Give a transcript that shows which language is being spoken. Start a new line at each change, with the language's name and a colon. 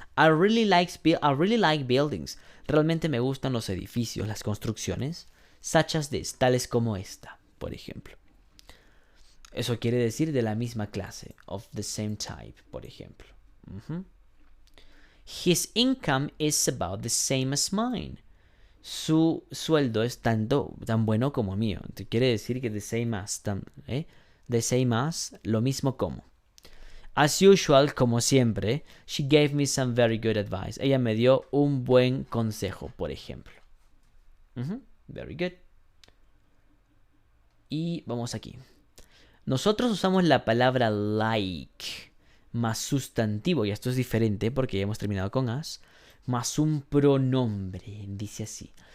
English: I really like buildings.
Spanish: Realmente me gustan los edificios, las construcciones.
English: Such as this,
Spanish: tales como esta, por ejemplo. Eso quiere decir de la misma clase.
English: Of the same type,
Spanish: por ejemplo.
English: His income is about the same as mine.
Spanish: Su sueldo es tan bueno como mío. Quiere decir que
English: the same as, the same as,
Spanish: lo mismo como.
English: As usual,
Spanish: como siempre,
English: she gave me some very good advice.
Spanish: Ella me dio un buen consejo, por ejemplo.
English: Very good.
Spanish: Y vamos aquí. Nosotros usamos la palabra like más sustantivo, y esto es diferente porque ya hemos terminado con as, más un pronombre, dice así.